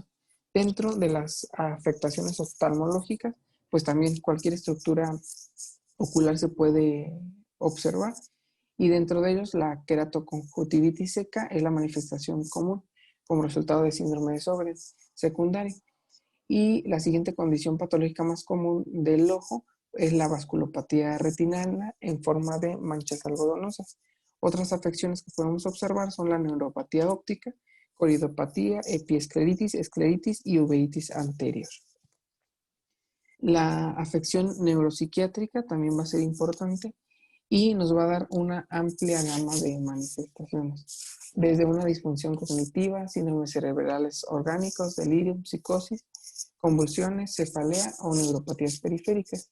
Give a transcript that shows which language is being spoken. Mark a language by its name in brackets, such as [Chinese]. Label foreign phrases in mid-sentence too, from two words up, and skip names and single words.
[Spanish] Dentro de las afectaciones oftalmológicas, pues también cualquier estructura ocular se puede observar y dentro de ellos la queratoconjuntivitis seca es la manifestación común como resultado de síndrome de Sjögren secundario. Y la siguiente condición patológica más común del ojo es la vasculopatía retinal en forma de manchas algodonosas. Otras afecciones que podemos observar son la neuropatía óptica, coridopatía, epiescleritis, escleritis y uveitis anterior. La afección neuropsiquiátrica también va a ser importante y nos va a dar una amplia gama de manifestaciones, desde una disfunción cognitiva, síndromes cerebrales orgánicos, delirium, psicosis, convulsiones, cefalea o neuropatías periféricas.